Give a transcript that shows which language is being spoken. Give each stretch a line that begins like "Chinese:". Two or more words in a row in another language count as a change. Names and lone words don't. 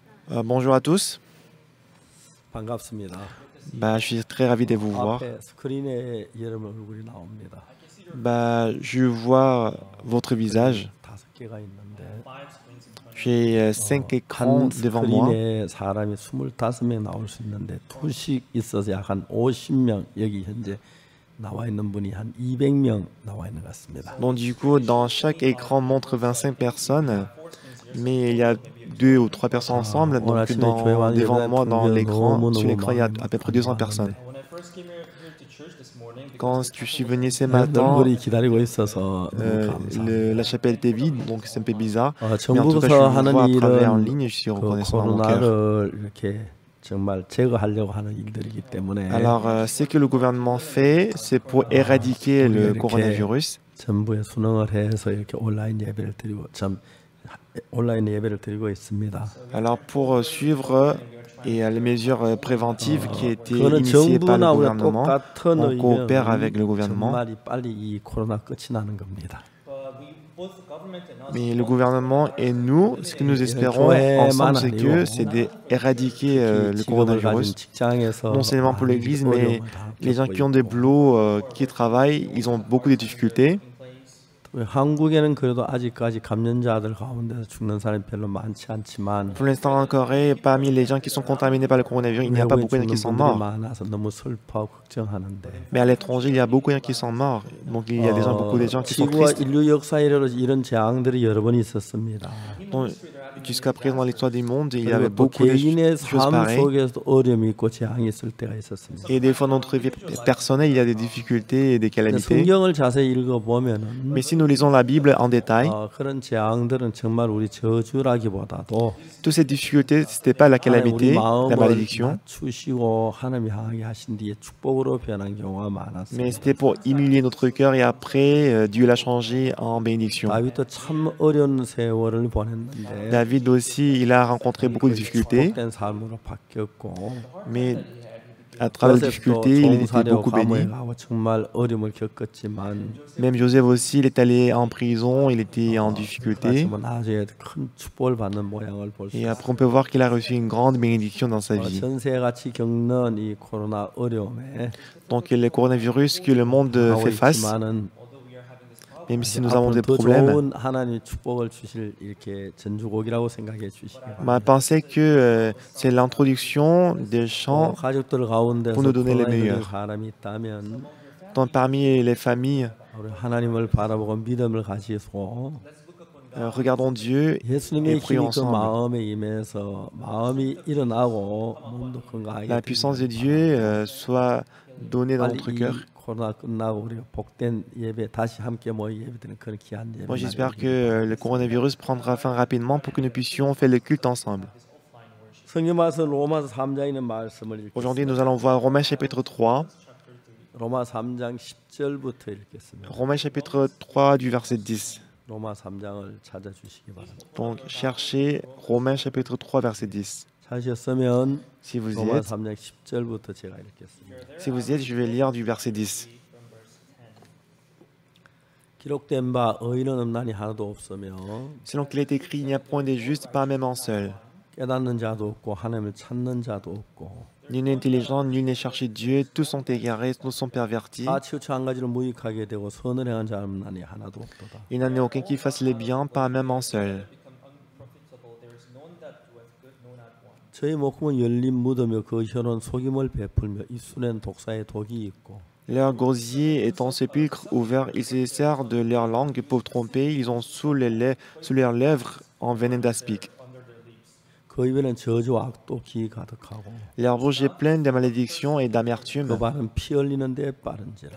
French: Bonjour à tous.
Korean: 반갑습니다.
French: Je suis très ravi de vous voir.
Korean: 앞에 스크린에 여러분 얼굴이 나옵니다.
French: Je vois votre visage.
Korean: 5개가 있는데
French: J'ai 5 écrans
Korean: 한
French: devant moi.
Korean: 스크린에 사람이 25명 나올 수 있는데 두씩 있어서 약 한 50명 여기 현재 나와 있는 분이 한 200명 나와 있는 것 같습니다.
French: Donc du coup, dans chaque écran montre 25 personnes, mais il y a 2 ou 3 personnes ensemble.
Korean: 오늘
French: Donc
Korean: 아침에 교회
French: devant moi, dans l'écran,
Korean: 너무너무
French: sur l'écran, il y a
Korean: 많은
French: à peu près 200 personnes. Quand je suis venu ce matin,
Korean: 얼굴이 기다리고 있어서 너무 감사합니다.
French: la chapelle était vide, donc c'est un peu bizarre. Mais en tout cas, je
Korean: 정부에서
French: vous
Korean: 하는
French: vois à travers en
Korean: 일은
French: ligne et je suis
Korean: 그
French: reconnaissant dans mon cœur.
Korean: 코로나를 이렇게 정말 제거하려고 하는 일들이기 때문에
French: Alors, ce que le gouvernement fait, c'est pour éradiquer le coronavirus.
Korean: 전부에 순응을 해서 이렇게 온라인 예배를 드리고 있습니다.
French: Alors, pour suivre les mesures préventives qui étaient initiées par le
Korean: 정부나 우리가
French: gouvernement,
Korean: 똑같은
French: on coopère avec le
Korean: 의미는
French: gouvernement.
Korean: 정말 빨리 이 코로나 끝이 나는 겁니다.
French: Mais le gouvernement et nous, ce que nous espérons ensemble, c'est d'éradiquer le coronavirus. Non seulement pour l'Église, mais les gens qui ont des boulots, qui travaillent, ils ont beaucoup de difficultés.
Korean: 한국에는 그래도 아직까지 감염자들 가운데서 죽는 사람이 별로 많지 않지만
French: Pour l'instant en Corée, parmi les gens qui sont contaminés par le coronavirus, il n'y a pas beaucoup de gens qui sont morts.
Korean: 많아서 너무 슬퍼하고 걱정하는데
French: Mais à l'étranger, il y a beaucoup de gens qui sont morts. Donc il y a beaucoup de gens qui sont
Korean: 지구와
French: tristes.
Korean: 인류 역사에 이런 재앙들이 여러 번 있었습니다.
French: Donc, jusqu'à présent, dans l'histoire du monde, il y avait
Korean: 또
French: beaucoup de
Korean: 개인의
French: choses
Korean: 삶
French: pareilles.
Korean: 속에서도 어려움이 있고 재앙이 있을 때가 있었습니다.
French: Et des fois, dans notre vie personnelle, il y a des difficultés et des calamités.
Korean: 성경을 자세히 읽어보면은
French: Mais si nous lisons la Bible en détail,
Korean: 그런 재앙들은 정말 우리 저주라기보다도
French: toutes ces difficultés, ce n'était pas la
Korean: 우리
French: calamité, la
Korean: 마음을
French: malédiction,
Korean: 낮추시고 하나님 향하게 하신 뒤에 축복으로 변한 경우가
French: mais
Korean: 많았습니다.
French: c'était pour humilier notre cœur et après, Dieu l'a changé en bénédiction.
Korean: 다윗도 참 어려운 세월을 보냈는데
French: David aussi, il a rencontré beaucoup de difficultés,
Korean: 축복된 삶으로 바뀌었고
French: mais à travers les difficultés, il était beaucoup béni.
Korean: 가고 정말 어려움을 겪었지만
French: Même Joseph aussi, il est allé en prison, il était en difficulté.
Korean: 하지만 나중에 큰 축복을 받는 모양을 볼 수
French: Et
Korean: 있습니다.
French: après, on peut voir qu'il a reçu une grande bénédiction dans sa vie.
Korean: 전세같이 겪는 이 코로나 어려움에
French: Donc, le coronavirus que le monde
Korean: 하고
French: fait face,
Korean: 있지만은
French: même si nous avons
Korean: 앞으로
French: des
Korean: 더
French: problèmes,
Korean: 좋은 하나님의 축복을 주실 이렇게 전주곡이라고 생각해 주시기 바랍니다.
French: pensez que c'est l'introduction des chants
Korean: 가족들 가운데서
French: pour nous donner les
Korean: 코로나에 걸린
French: meilleurs.
Korean: 사람이 있다면
French: Parmi les familles,
Korean: 우리 하나님을 바라보고 믿음을 가지고
French: regardons Dieu et
Korean: 예수님의
French: prions
Korean: 힘이 그
French: ensemble.
Korean: 마음에 임해서 마음이 일어나고 몸도 건강하게
French: La puissance de Dieu soit donnée dans notre
Korean: 빨리
French: cœur.
Korean: 이 코로나 끝나고 우리가 복된 예배 다시 함께 모여 예배드리는 그런 귀한 예배.
French: Moi, j'espère que le coronavirus prendra fin rapidement pour que nous puissions faire le culte ensemble.
Korean: 성경 말씀 로마서 3장에 있는 말씀을
French: Aujourd'hui,
Korean: 읽겠습니다.
French: nous allons voir Romains chapitre 3.
Korean: 로마 3장 10절부터 읽겠습니다.
French: Romains chapitre 3 du verset 10.
Korean: 로마 3장을 찾아주시기 바랍니다.
French: Donc, cherchez Romains chapitre 3 verset 10.
Korean: 찾으셨으면
French: Si vous y
Korean: 로마
French: êtes,
Korean: 3장 10절부터 제가 읽겠습니다.
French: je vais lire du verset 10.
Korean: 기록된 바 의인은 없나니 하나도 없으며
French: Selon qu'il est écrit, il n'y a point de juste, pas même un seul.
Korean: 깨닫는 자도 없고 하나님을 찾는 자도 없고
French: Nul n'est intelligent, nul n'est cherché Dieu, tous sont égarés, tous sont pervertis.
Korean: 다 치우쳐 한 가지를 무익하게 되고 선을 행한 자는 없나니 하나도 없도다.
French: Il n'en est aucun qui fasse le bien, pas même un seul.
Korean: 저희 목숨은 열린 무덤이며 그 혀는 속임을 베풀며 입술엔 독사의 독이 있고
French: Leur gosier est en sépulcre ouvert, ils se servent de leur langue pour tromper, ils ont sous leurs lèvres un venin d'aspic.
Korean: 그 입에는 저주와 악독이 가득하고
French: Leur bouche est pleine de malédictions et d'amertume.
Korean: 그 발은 피 흘리는 데 빠른지라.